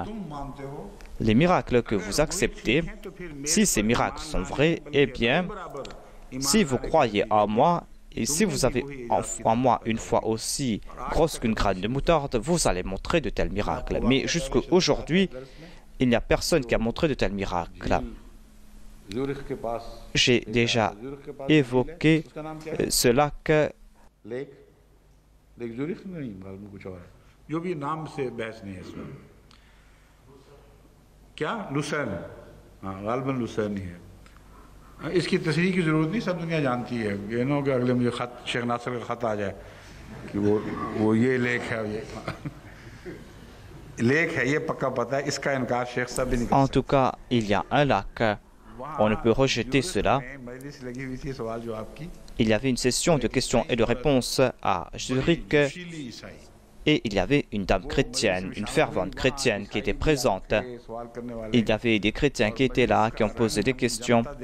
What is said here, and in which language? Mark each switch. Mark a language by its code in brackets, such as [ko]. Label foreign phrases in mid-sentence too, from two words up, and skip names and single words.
[fr] Les miracles que vous acceptez, si ces miracles sont vrais, eh bien, si vous croyez en moi, et si vous avez en moi une foi aussi grosse qu'une graine de moutarde, vous allez montrer de tels miracles. Mais jusqu'à aujourd'hui, il n'y a personne qui a montré de tels miracles. J'ai déjà évoqué ce lac. [ur] کیا لوسین ہاں غالباً لوسین ہی ہے اس کی تصریح کی ضرورت نہیں سب دنیا جانتی ہے یہ نہ ہو کہ اگلے مجھے خط شیخ ناصر کا خط آ جائے کہ وہ یہ لیکھ ہے یہ لیکھ ہے یہ پکا پتا ہے اس کا انکار شیخ صاحب بھی نہیں کر سکتے. [fr] En tout cas, il y a un lac. On ne peut rejeter cela. Il y avait une session de questions et de réponses à Zurich. Et il y avait une dame chrétienne, une fervente chrétienne qui était présente. Il y avait des chrétiens qui étaient là, qui ont posé des questions.